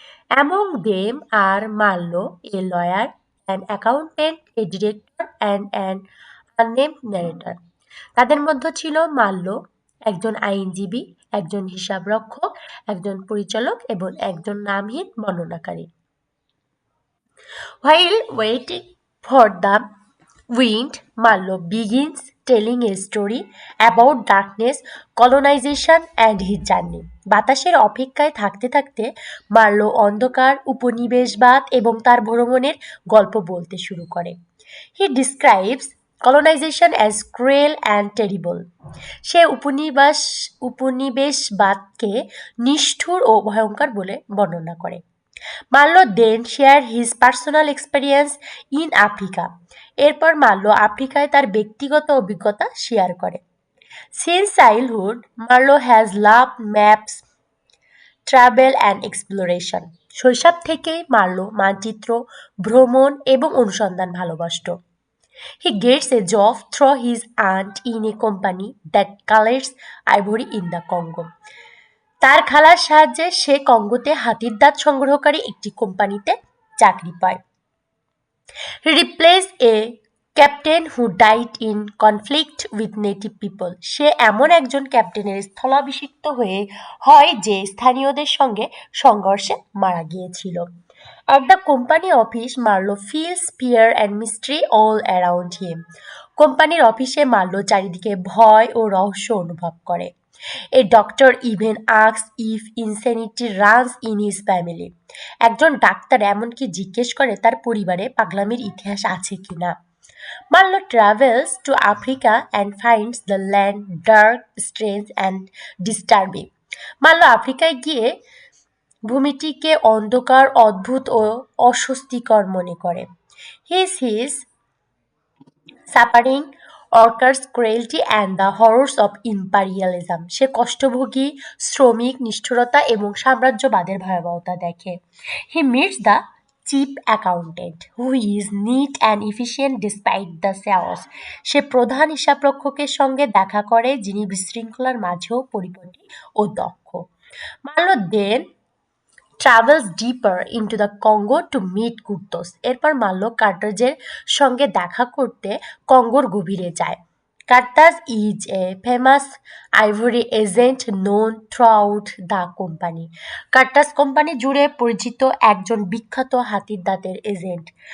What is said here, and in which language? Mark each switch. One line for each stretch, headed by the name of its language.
English: Among them are Marlow, a lawyer, an accountant, a director and an unnamed narrator.
Bangla: তাদের মধ্যে ছিল Marlowe, একজন আইনজীবী, একজন হিসাবরক্ষক, একজন পরিচালক এবং একজন নামহীন বর্ণনাকারী।
English: While waiting for the wind, Marlowe begins telling a story about darkness, colonization and his journey.
Bangla: বাতাসের অপেক্ষায় থাকতে থাকতে মার্লো অন্ধকার, উপনিবেশবাদ এবং তার ভ্রমণের গল্প বলতে শুরু করে।
English: He describes colonization as cruel and terrible.
Bangla: সে উপনিবেশবাদকে নিষ্ঠুর ও ভয়ঙ্কর বলে বর্ণনা করে।
English: Marlow then share his personal experience in Africa.
Bangla: এরপর মার্লো আফ্রিকায় তার ব্যক্তিগত অভিজ্ঞতা শেয়ার করে।
English: Since childhood, Marlow has love maps, travel and exploration.
Bangla: শৈশব থেকেই মার্লো মানচিত্র, ভ্রমণ এবং অনুসন্ধান ভালোবাসত।
English: He gets a job through his aunt in a company that collects ivory in the Congo.
Bangla: তার খালার সাহায্যে সে কঙ্গোতে হাতির দাঁত সংগ্রহকারী একটি কোম্পানিতে চাকরি পায়।
English: He replaced a captain who died in conflict with native people.
Bangla: সে এমন একজন ক্যাপ্টেনের স্থলাভিষিক্ত হয় যে স্থানীয়দের সঙ্গে সংঘর্ষে মারা গিয়েছিল।
English: At the company office, Marlowe feels fear and mystery all around him.
Bangla: কোম্পানির অফিসে মার্লো চারিদিকে ভয় ও রহস্য অনুভব করে।
English: A doctor even asks if insanity runs in his family.
Bangla: একজন ডাক্তার এমনকি জিজ্ঞেস করে তার পরিবারে পাগলামির ইতিহাস আছে কিনা।
English: Marlowe travels to Africa and finds the land dark, strange and disturbing.
Bangla: Marlowe আফ্রিকায় গিয়ে ভূমিটিকে অন্ধকার, অদ্ভুত ও অস্বস্তিকর মনে করে।
English: He sees suffering, workers' cruelty and the horrors of imperialism.
Bangla: সে কষ্টভোগী, শ্রমিক, নিষ্ঠুরতা এবং সাম্রাজ্যবাদের ভয়াবহতা দেখে।
English: He meets the chief accountant, who is neat and efficient despite the chaos.
Bangla: সে প্রধান হিসাবরক্ষকের সঙ্গে দেখা করে যিনি বিশৃঙ্খলার মাঝেও পরিপাটি ও দক্ষ।
English: Marlow then travels deeper into the Congo to meet Kurtz.
Bangla: এরপর মার্লো কার্টাজের সঙ্গে দেখা করতে কঙ্গোর গভীরে যায়।
English: Kurtz is a famous ivory agent known throughout the company.
Bangla: কার্টাস company জুড়ে পরিচিত একজন বিখ্যাত হাতির দাঁতের এজেন্ট।